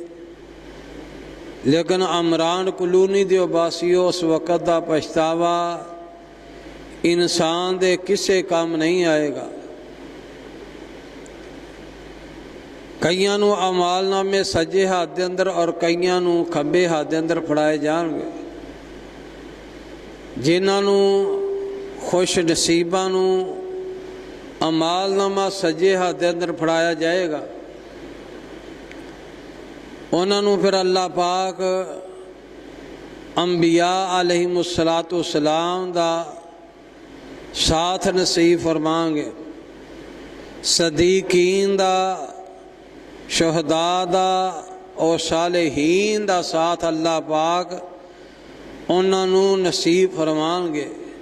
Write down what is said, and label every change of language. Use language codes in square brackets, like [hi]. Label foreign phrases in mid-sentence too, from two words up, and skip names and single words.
[pa] لیکن عمران کلونی دیو باسیو اس وقت دا پچھتاوا انسان دے کسے کام نہیں آئے گا۔ کئیاں نو اعمال نامے سجے ہاتھ دے اندر اور کئیاں نو کھبے ہاتھ دے اندر پھڑائے جان گے۔ جنہاں نو خوش نصیباں نو اعمال نامہ سجے ہاتھ دے اندر پھڑایا جائے گا، انہاں نو پھر اللہ پاک انبیاء [ar] علیہم السلام [pa] دا ساتھ نصیب فرمائیں گے، صدیقین دا، شہداء دا اور صالحین دا ساتھ اللہ پاک انہاں نو نصیب فرمائیں گے۔